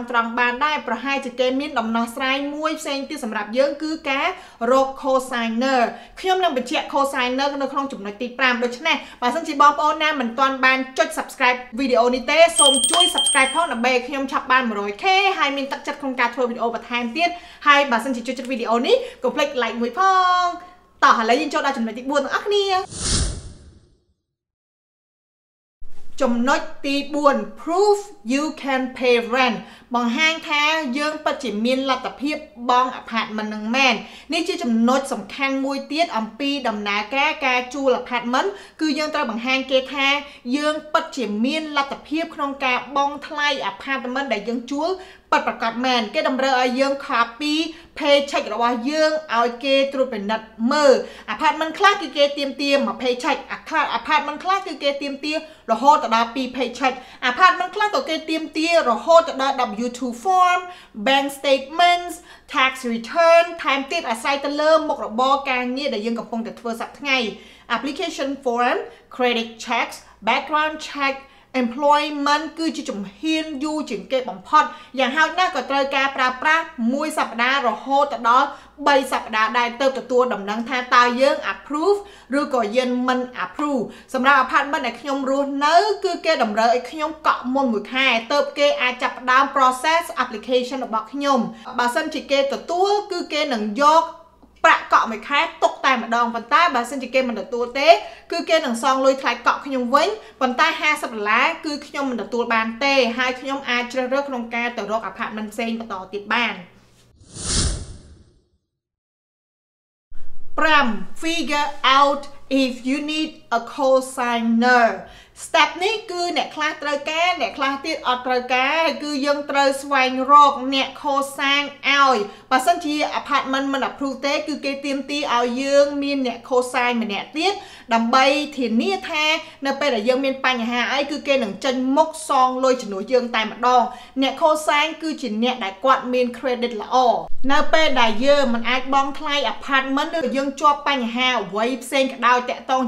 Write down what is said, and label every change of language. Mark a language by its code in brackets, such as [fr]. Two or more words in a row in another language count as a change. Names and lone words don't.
[km] បានដែរប្រហែលជាគេមានដំណោះស្រាយមួយផ្សេងទៀតសម្រាប់យើងគឺការរក co-signer ខ្ញុំនឹងបញ្ជាក់ co-signer នៅក្នុងចំណុចទី5ដូច្នេះបើសិនជាបងប្អូនណាមិនទាន់បានចុច subscribe វីដេអូនេះទេសូមជួយ subscribe ផងដើម្បីឲ្យខ្ញុំឆាប់បាន 100k ហើយមានទឹកចិត្តក្នុងការធ្វើវីដេអូបន្ថែមទៀតហើយបើសិនជាជួយចិត្តវីដេអូនេះកុំភ្លេច like មួយផងតោះឥឡូវយើងចូលដល់ចំណុចទី4ទាំងអស់គ្នា ចំណុចទី4 [en] proof you can pay rent [km] បង្ហាញថាយើងពិតជាមានលទ្ធភាពបង់ apartment នឹងមែននេះជាចំណុចសំខាន់មួយទៀតអំពីដំណើរការជួល apartment គឺយើងត្រូវបង្ហាញគេថាយើងពិតជាមានលទ្ធភាពក្នុងការបង់ថ្លៃ apartment ដែលយើងជួល ពិតប្រាកដមែនគេតម្រូវឲ្យយើង [en] copy paycheck [km] របស់យើងឲ្យគេត្រួតពិនិត្យមើល apartment ខ្លះគឺគេទាមទារ1 [en] paycheck apartment [km] ខ្លះគឺគេទាមទាររហូតដល់2 [en] paycheck apartment [km] ខ្លះក៏គេទាមទាររហូតដល់ [en] W2 form bank statements tax return [km] ថែមទៀតអាស្រ័យទៅលើមុខរបរការងារដែលយើងកំពុងតែធ្វើសប្តាហ៍ថ្ងៃ [en] application form credit checks background check employment [km] គឺជាជំហានយូ រជាងគេបំផុតយ៉ាងហោចណាស់ក៏ត្រូវការប្រើប្រាស់1សប្តាហ៍រហូតដល់3សប្តាហ៍ដែរទើបទទួលដំណឹងថាតើ យើង approve ឬក៏យើងមិន approve សម្រាប់ apartment ដែលខ្ញុំរស់នៅគឺគេតម្រូវឲ្យខ្ញុំកក់មុន1ខែទើបគេអាចចាប់ផ្ដើម [en] process application [km] របស់ខ្ញុំបើសិនជាគេទទួលគឺគេនឹងយកប្រាក់កក់មួយខែទុកតែម្ដងប៉ុន្តែបើសិនជាគេមិនទទួលទេគឺគេនឹងសងលុយថ្លៃកក់ខ្ញុំវិញប៉ុន្តែ$50គឺខ្ញុំមិនទទួលបានទេហើយខ្ញុំអាចជ្រើសរើសក្នុងការទៅរក apartment ផ្សេងបន្តទៀតបាន [en] figure out if you need a cosigner step [km] នេះគឺអ្នកខ្លះត្រូវការអ្នកខ្លះទៀតអត់ត្រូវការគឺយើងត្រូវ ស្វែងរកអ្នក cosign ឲ្យបើសិនជា apartment មិន approve ទេគឺគេទាមទារឲ្យយើងមានអ្នក cosign ម្នាក់ទៀតដើម្បីធានាថានៅពេលដែលយើងមានបញ្ហាអីគឺគេនឹងចេញមុខសងលុយជំនួសយើងតែម្ដងអ្នក cosign គឺជាអ្នកដែលគាត់មាន credit ល្អនៅពេលដែលយើងមិនអាចបង់ថ្លៃ apartment ឬយើងជាប់បញ្ហាអ្វីផ្សេងក៏ដោយតាក់ទង